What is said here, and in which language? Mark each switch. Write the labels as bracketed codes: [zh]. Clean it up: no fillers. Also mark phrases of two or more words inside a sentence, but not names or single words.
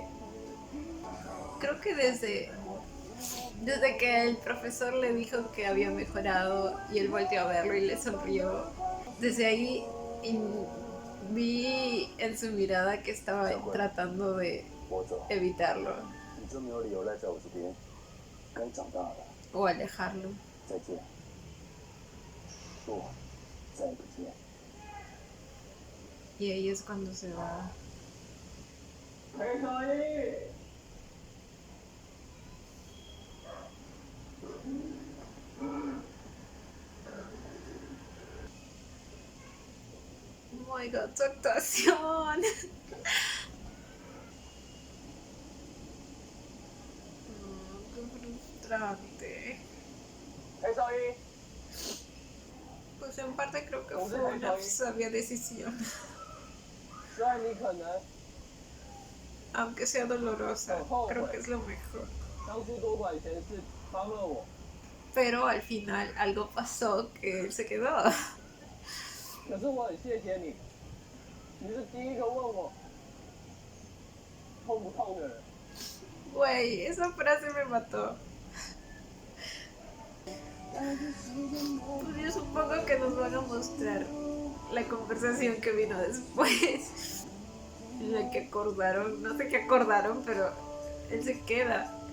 [es] Creo que desde que el profesor le dijo que había mejorado y él volteó a verlo y le sonrió. Desde ahí vi en su mirada que estaba tratando de evitarlo [zh] 你就没有理由赖在我这边，该长大了。 [es] o alejarlo. [zh] 再见。不，再也不见。 [es] Y ahí es cuando se va. [zh] 裴可一， [en] Oh my god, [es] su actuación. Qué frustrante. [zh] 裴少一， [es] Pues en parte creo que fue una sabia decisión, [zh] 虽然你可能 [es] aunque sea dolorosa, creo que es lo mejor. [zh] 当初多管闲事，帮了我， [es] Pero al final algo pasó que él se quedó. [zh] 可是我很谢谢你，你是第一个问我痛不痛的人。 [es] Güey, esa frase me mató. Pues yo supongo que nos van a mostrar la conversación que vino después, en la que acordaron, no sé qué acordaron, pero él se queda.